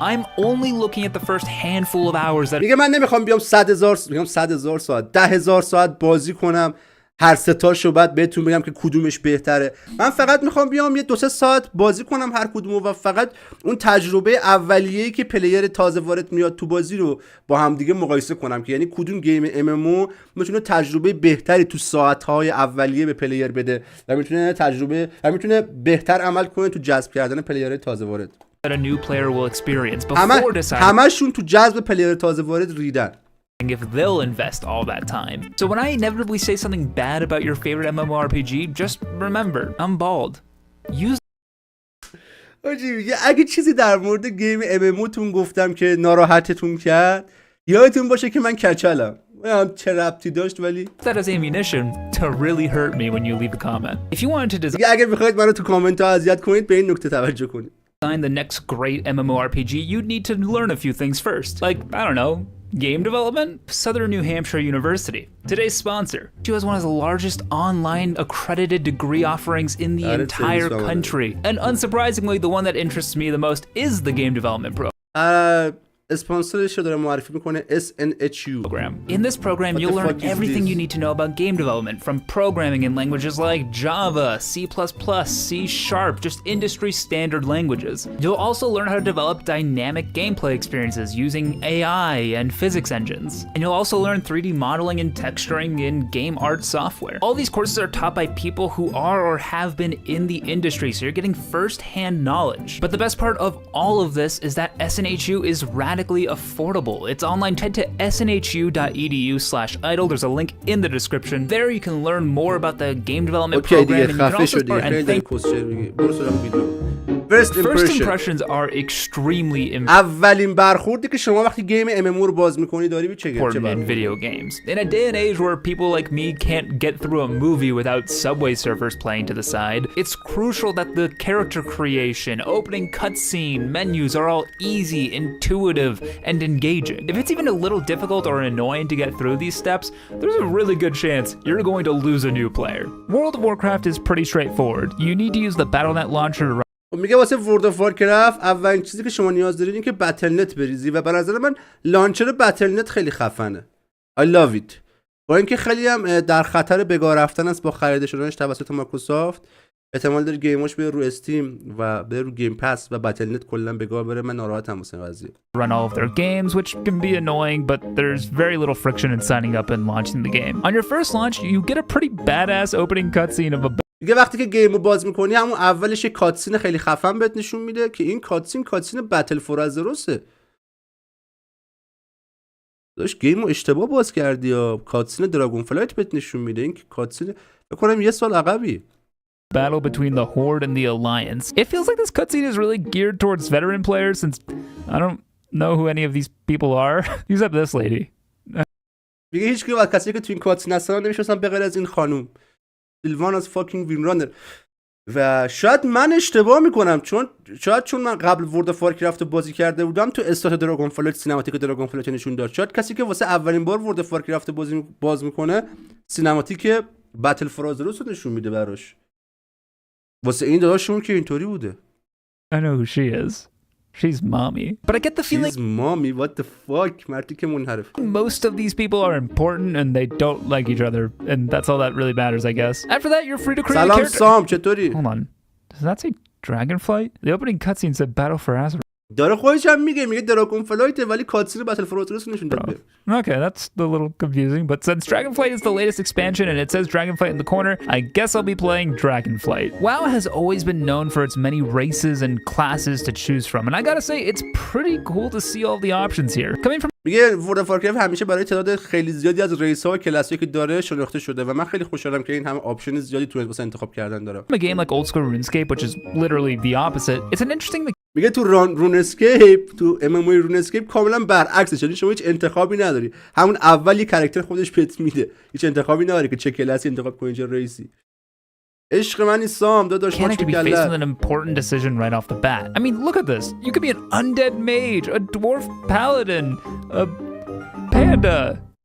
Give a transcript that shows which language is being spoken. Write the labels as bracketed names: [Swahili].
[English] I'm only looking at the first handful of hours that [Persian] میگه من نمیخوام بیام 100,000 ساعت 10,000 ساعت بازی کنم هر 3 تاشو بعد بهتون بگم که کدومش بهتره. من فقط میخوام بیام یه 2-3 ساعت بازی کنم هر کدومو و فقط اون تجربه اولیه‌ای که پلیر تازه وارد میاد تو بازی رو با هم دیگه مقایسه کنم که یعنی کدوم گیم MMO میتونه تجربه بهتری تو ساعت‌های اولیه به پلیر بده و میتونه بهتر عمل کنه تو جذب کردن پلیرهای تازه وارد. [English] a new player will experience before deciding [Persian] همشون تو جذب پلیر تازه وارد ریدن. [English] if they'll invest all that time. So when I inevitably say something bad about your favorite MMORPG, just remember, I'm bald. Use [Persian] اگه چیزی در مورد گیم MMO تون گفتم که ناراحتتون کرد، یادتون باشه که من کچلم. چه ربطی داشت ولی [English] that as ammunition to really hurt me when you leave a comment. If you wanted to [Persian] اگه بخواید منو تو کامنت ها اذیت کنید به این نکته توجه کنید. [English] design the next great MMORPG, you'd need to learn a few things first. Like, I don't know, game development? Southern New Hampshire University. Today's sponsor. She has one of the largest online accredited degree offerings in the entire country. And unsurprisingly, the one that interests me the most is the game development program. [Persian] اسپانسرش رو داره معرفی میکنه SNHU. [English] In this program, you'll learn everything you need to know about game development, from programming in languages like Java, C++, C#, just industry standard languages. You'll also learn how to develop dynamic gameplay experiences using AI and physics engines. And you'll also learn 3D modeling and texturing in game art software. All these courses are taught by people who are or have been in the industry, so you're getting first-hand knowledge. But the best part of all of this is that SNHU is radically affordable. It's online. Head to snhu.edu/idle. There's a link in the description. There you can learn more about the game development program, and you can also start and thank. First impressions are extremely [Persian] اولین برخوردی که شما وقتی گیم MMO رو باز می‌کنی داری چه [English] important in video games. In a day and age where people like me can't get through a movie without Subway Surfers playing to the side, it's crucial that the character creation, opening cutscene, menus are all easy, intuitive, and engaging. If it's even a little difficult or annoying to get through these steps, there's a really good chance you're going to lose a new player. World of Warcraft is pretty straightforward. You need to use the Battle.net launcher to [Persian] میگه واسه ورد آف وارکرافت اولین چیزی که شما نیاز دارید این که بتل نت بریزی و به نظر من لانچر بتل نت خیلی خفنه. [English] I love it. [Persian] با اینکه خیلی هم در خطر بگاه رفتن است با خرید شدنش توسط مایکروسافت. احتمال داره گیماش بره رو استیم و بره رو گیم پس و بتل نت کلا بگاه بره. من ناراحتم واسه این قضیه. [English] run all of their games, which can be annoying, but there's very little friction in signing up and launching the game. On your first launch, you get a pretty badass opening cutscene of a [Persian] دیگه وقتی که گیم رو باز میکنی همون اولش یه کاتسین خیلی خفن بهت نشون میده که این کاتسین بتل فور ازروسه. داشت گیم رو اشتباه باز کردی یا کاتسین دراگون فلایت بهت نشون میده. این که کاتسین بکنم یه سال عقبی. [English] battle between the Horde and the Alliance. It feels like this cutscene is really geared towards veteran players since I don't know who any of these people are except this lady. [Persian] میگه هیچ کی کسی که تو این کاتسین هستن نمیشناسن به غیر از این خانم. سیلوان از فاکینگ وینرانر. و شاید من اشتباه میکنم چون من قبل ورد آف وارکرافت بازی کرده بودم تو استارت دراگون فلایت سینماتیک دراگون فلایت نشون داد. شاید کسی که واسه اولین بار ورد آف وارکرافت باز میکنه سینماتیک بتل فور ازروس رو نشون میده براش. واسه این داداشون که اینطوری بوده. [English] I know who she is. She's mommy. But I get the feeling She's mommy, what the fuck? [Persian] مردی که منحرف. [English] most of these people are important and they don't like each other and that's all that really matters, I guess. After that, you're free to create a [Persian] سلام [English] character. [Persian] سام چطوری؟ [English] Hold on. Does that say Dragonflight? The opening cutscene said Battle for Azeroth. [Persian] داره خودش هم میگه دراگون فلایت ولی کاتسین بتل فور ازروس نشون داده. [English] Okay, that's a little confusing, but since Dragonflight is the latest expansion and it says Dragonflight in the corner, I guess I'll be playing Dragonflight. WoW has always been known for its many races and classes to choose from, and I gotta say, it's pretty cool to see all the options here. Coming from [Persian] میگه ورد آف وارکرافت همیشه برای تعداد خیلی زیادی از ریس ها و کلاسی که داره شناخته شده و من خیلی خوشحالم که این همه آپشن زیادی تو واسه انتخاب کردن داره. [English] a game like old school RuneScape, which is literally the opposite, it's an interesting [Persian] میگه تو رون اسکیپ تو ام ام رون اسکیپ کاملا برعکسه. یعنی شما هیچ انتخابی نداری. همون اول یه کاراکتر خودش بهت میده. هیچ انتخابی نداری که چه کلاسی انتخاب کنی چه ریسی. عشق من نیستم داداش [English] mechanic to be faced with an important decision right off the bat. I mean, look at this. You could be an undead mage, a dwarf paladin, a panda.